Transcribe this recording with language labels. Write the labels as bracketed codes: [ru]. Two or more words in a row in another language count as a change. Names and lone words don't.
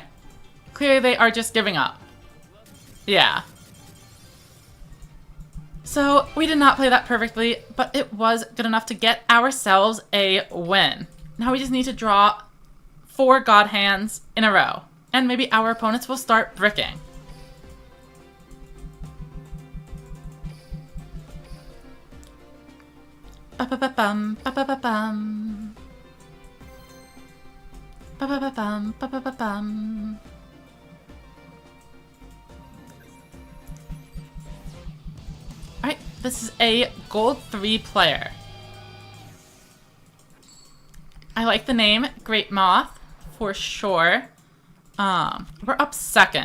[en] Clearly they are just giving up. Yeah. So, we did not play that perfectly, but it was good enough to get ourselves a win. Now we just need to draw 4 God Hands in a row, and maybe our opponents will start bricking. Ba-ba-ba-bum, ba-ba-ba-bum. Ba-ba-ba-bum, ba-ba-ba-bum. Alright, this is a gold 3 player. I like the name, Great Moth, for sure. We're up second.